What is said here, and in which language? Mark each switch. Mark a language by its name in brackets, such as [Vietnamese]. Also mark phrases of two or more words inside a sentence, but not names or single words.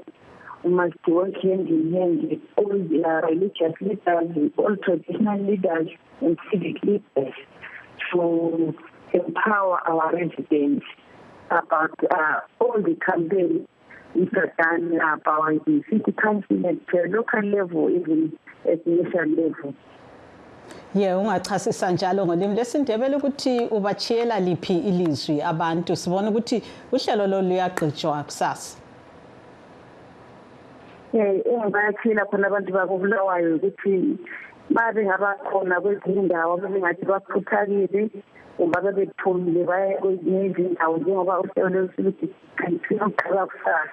[English] We must work hand in hand with all the religious leaders, with all traditional leaders and civic leaders to empower our residents about all the campaigns which are done about the city council at local level, even at national level. [North Ndebele] Ungachasisa njalo ngolimi lesindebele ukuthi ubachiyela liphi ilizwi abantu sibona ukuthi uhlelo lolu luyagqitshwa kusasa. Engibayathela khona abantu bakubulawayo ukuthi babe ngabakhona kwezinye indawo bebengathi baphuthakile ngoba bebethulile baya kwezinye izindawo njengoba uhlelo lusithi kantiqala kusasa.